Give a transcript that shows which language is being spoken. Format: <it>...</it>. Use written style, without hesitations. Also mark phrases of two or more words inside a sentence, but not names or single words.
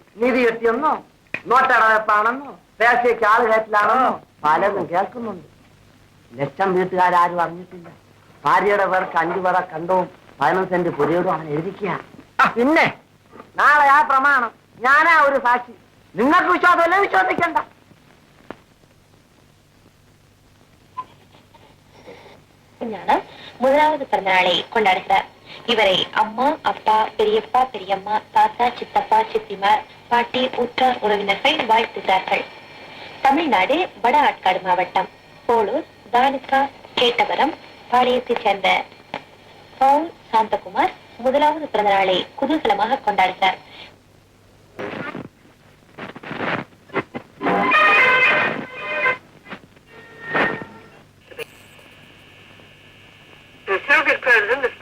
<ml>നിധി കിട്ടിയെന്നോ, നോട്ടടവെപ്പാണെന്നോ, പേശയ്ക്ക് ആള് കയറ്റിലാണെന്നോ പലതും കേൾക്കുന്നുണ്ട്. ലക്ഷം വീട്ടുകാരും അറിഞ്ഞിട്ടില്ല. ഭാര്യയുടെ പേർക്ക് 5 പറ കണ്ടവും 15 സെന്റ് പുരയോടും അവൻ എഴുതിക്കുക. പിന്നെ നാളെ ആ പ്രമാണം ഞാനാ ഒരു സാക്ഷി. നിങ്ങൾക്ക് വിശ്വാസമല്ല, വിശ്വസിക്കണ്ട.</ml> <ta>ான முதலாவது பிறந்தநாளை கொண்டாடுகிறார். இவரை அம்மா, அப்பா, பெரியப்பா, பெரியம்மா, தாத்தா, சித்தப்பா, சித்திமார், பாட்டி, உற்றார் உறவினர்கள் வாழ்த்துகிறார்கள். தமிழ்நாடு வட ஆற்காடு மாவட்டம் போலூர் தாலுகா கேட்டவரம் பாளையத்தைச் சேர்ந்த பவுல் சாந்தகுமார் முதலாவது பிறந்தநாளை குதூகலமாக கொண்டாடுகிறார்.</ta> <en>The Soviet president, Mr.</en>